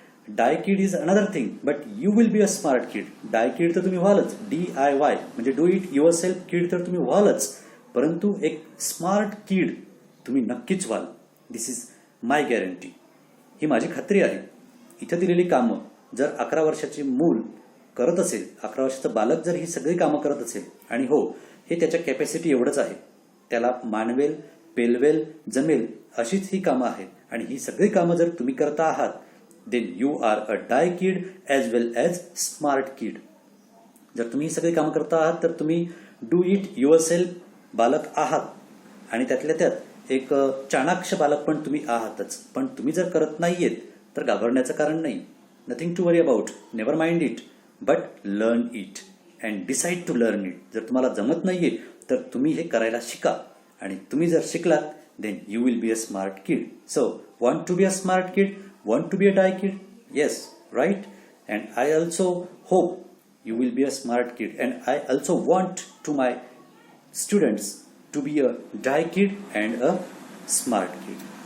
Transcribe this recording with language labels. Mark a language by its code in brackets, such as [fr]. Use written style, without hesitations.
[en] Die kid is another thing, but you will be a smart kid. [mr] डाय किड तर तुम्ही व्हालच, DIY म्हणजे do it your self किड तर तुम्ही व्हालच, परंतु एक स्मार्ट किड तुम्ही नक्कीच व्हाल. [en] This is my guarantee. [mr] ही माझी खात्री आहे. इथं दिलेली कामं जर 11 वर्षाचे मूल करत असेल, 11 वर्षाचं बालक जर ही सगळी कामं करत असेल, आणि हो, हे त्याच्या कॅपॅसिटी एवढंच आहे, त्याला मानवेल, पेलवेल, जमेल अशीच ही कामं आहेत, आणि ही सगळी कामं जर तुम्ही करता आहात, [en] Then you are a die kid as well as smart kid. [mr] जर तुम्ही ही सगळी कामं करता आहात तर तुम्ही डू इट युअर सेल्फ बालक आहात, आणि त्यातल्या त्यात एक चाणाक्ष बालक पण तुम्ही आहातच. पण तुम्ही जर करत नाहीयेत तर घाबरण्याचं कारण नाही. [en] nothing to worry about, never mind it, but learn it [mr] and decide to learn it. जर तुम्हाला जमत नाहीये तर तुम्ही हे करायला शिका, आणि तुम्ही जर शिकलात [en] then you will be a smart kid. So, want to be a smart kid? Want to be a die kid? Yes, right? And I also hope you will be a smart kid. And I also want to my students to be a die kid and a smart kid.